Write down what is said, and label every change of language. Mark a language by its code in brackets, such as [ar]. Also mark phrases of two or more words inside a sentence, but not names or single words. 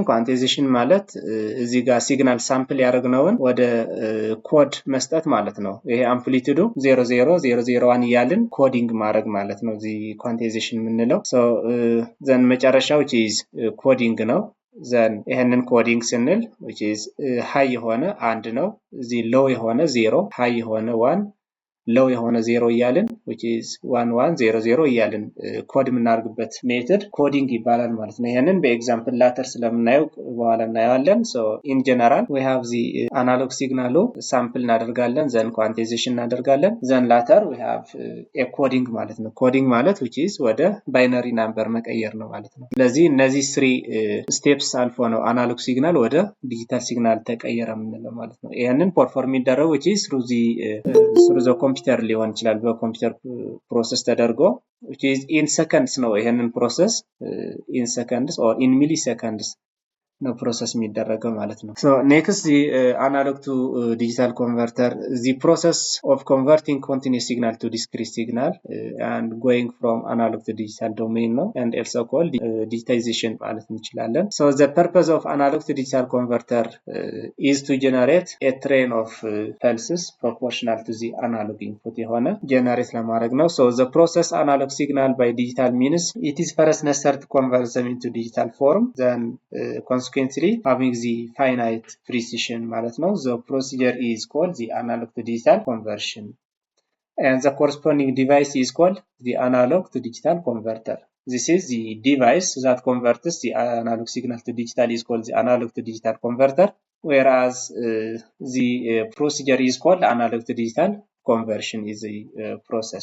[am] quantization ማለት እዚህ ጋር ሲግናል ሳምፕል ያደረግነውን ወደ ኮድ መስጠት ማለት ነው። ይሄ አምፕሊቲዩዱ 00001 እያልን ኮዲንግ ማድረግ ማለት ነው እዚህ ኳንታይዜሽን የምንለው። [en] so then [am] መጨረሻው [en] which is [am] ኮዲንግ ነው። ዘን ይሄንን ኮዲንግ ስንል [en] which is [am] ሃይ የሆነ 1 ነው፣ እዚህ ሎው የሆነ 0፣ ሃይ የሆነ 1፣ ሎው የሆነ 0 እያልን [en] which is [am] 1100 እያልን ኮድ የምናደርግበት ሜተድ ኮዲንግ ይባላል ማለት ነው። ይሄንን [en] example later [am] ስለምናየው በኋላ እናየዋለን። [en] so in general we have the analog signal [am] ሳምፕል እናደርጋለን፣ ዘን ኳንታይዜሽን እናደርጋለን፣ [en] then later we have a coding [am] ማለት ነው። ኮዲንግ ማለት [en] which is [am] ወደ [en] binary number [am] መቀየር ነው ማለት ነው። ስለዚህ እነዚህ 3 ስቴፕስ አልፎ ነው አናሎግ ሲግናል ወደ ዲጂታል ሲግናል ተቀየረ የምንለው ማለት ነው። ይሄንን ፐርፎርም የሚደረገው [en] which is through the [am] ኮምፒውተር ሊሆን ይችላል፣ በኮምፒውተር ፕሮሰስ ተደርጎ [en] which is in seconds [am] ነው። ይሄንን ፕሮሰስ [en] in seconds or in milliseconds [am] ነው ፕሮሰስ የሚደረገው ማለት ነው። [en] so next the analog to digital converter, the process of converting continuous signal to discrete signal and going from analog to digital domain [am] ነው [en] and also called digitization [am] ማለት እንችላለን። [en] so the purpose of analog to digital converter is to generate a train of pulses proportional to the analog input የሆነ generate [am] ለማድረግ ነው። [en] so the process analog signal by digital means it is first necessary to convert them into digital form, then consequently having the finite precision [am] ማለት ነው. [en] the procedure is called the analog to digital conversion and the corresponding device is called the analog to digital converter. This is the device that converts the analog signal to digital is called the analog to digital converter, whereas the procedure is called analog to digital conversion is the process.